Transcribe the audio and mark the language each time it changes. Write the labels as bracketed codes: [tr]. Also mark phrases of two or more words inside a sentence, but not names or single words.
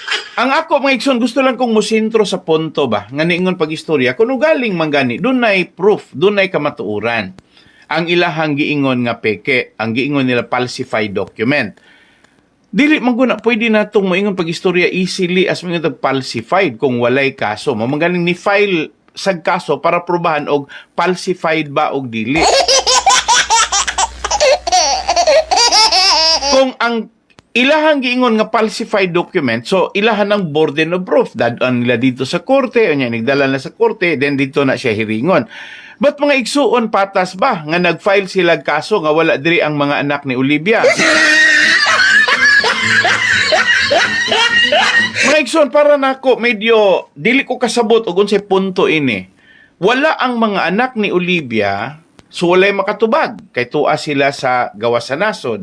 [ceb] Ang ako, mga igsoon, gusto lang kong musintro sa punto ba, nga niingon pag-istorya, kung galing manggani, dunay proof, dunay kamatuuran. Ang ilahang giingon nga peke, ang giingon nila [en] falsified document. [ceb] Dili man pwede na itong moingon pag-istorya [en] easily as [ceb] mga falsified kung walay kaso. Mamagaling ni file sa kaso para probahan og falsified ba og dili. Kung ang ilahang giingon nga [en] falsified document, [ceb] so ilahan ng [en] burden of proof. [ceb] Dadaan nila dito sa korte, o niya, nagdala na sa korte, then dito na siya hiringon. But mga igsuon patas ba nga nag-file sila kaso nga wala diri ang mga anak ni Olivia? Mga igsoon, para nako medyo dili ko kasabot og unsay punto ini. Wala ang mga anak ni Olivia, so walay makatubag kay tuwa sila sa gawas sa nasod.